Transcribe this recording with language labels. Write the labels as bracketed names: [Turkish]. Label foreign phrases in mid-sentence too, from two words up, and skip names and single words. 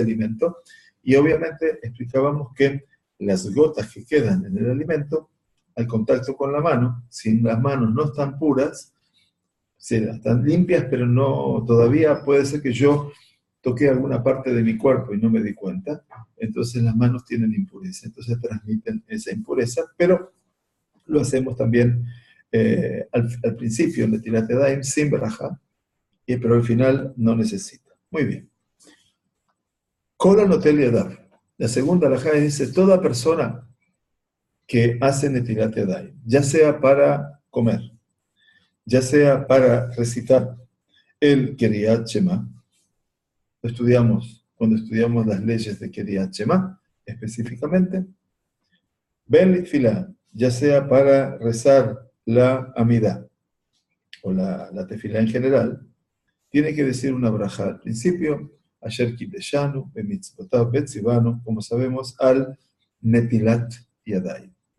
[Spanish] alimento, y obviamente explicábamos que las gotas que quedan en el alimento, al contacto con la mano, si las manos no están puras, sí, están limpias, pero no, todavía puede ser que yo toqué alguna parte de mi cuerpo y no me di cuenta, entonces las manos tienen impureza, entonces transmiten esa impureza, pero lo hacemos también al principio, en [Hebrew] נטילת ידיים, [Spanish] sin berajá, pero al final no necesita. Muy bien. [Hebrew] כל הנוטל ידיו. [Spanish] La segunda alajá dice, toda persona que hace [Hebrew] נטילת ידיים, [Spanish] ya sea para comer, ya sea para recitar el [Hebrew] קריאת שמע, [Spanish] cuando estudiamos las leyes de [Hebrew] קריאת שמע, [Spanish] específicamente, [Hebrew] בין לתפילה, [Spanish] ya sea para rezar la Amidá o la Tefilá en general, tiene que decir una braja al principio, [Hebrew] אשר קדשנו, במצוותיו וצוונו, [Spanish] como sabemos, [Hebrew] על נטילת ידיים.